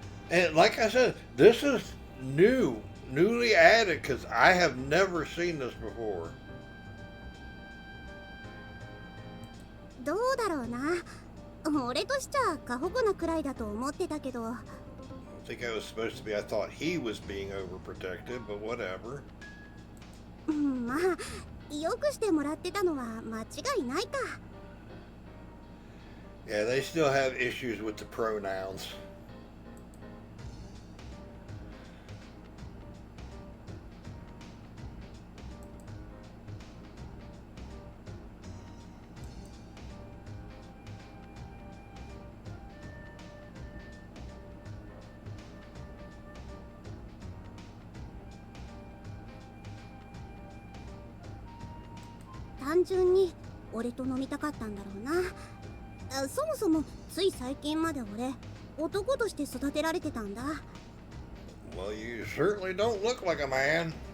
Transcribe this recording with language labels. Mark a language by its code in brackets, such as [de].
[en] And like I said, this is newly added, because I have never seen this before. [ja] どうだろうな。俺としちゃ過保護なくらいだと思ってたけど。 [en] I think I was supposed to be, I thought he was being overprotective, but whatever. [ja] まあよくしてもらってたのは間違いないか。 [en] Yeah, they still have issues with the pronouns. [ja] 単純に俺と飲みたかったんだろうな。そもそもつい最近まで俺男として育てられてたんだ。 [en] Well, you certainly don't look like a man.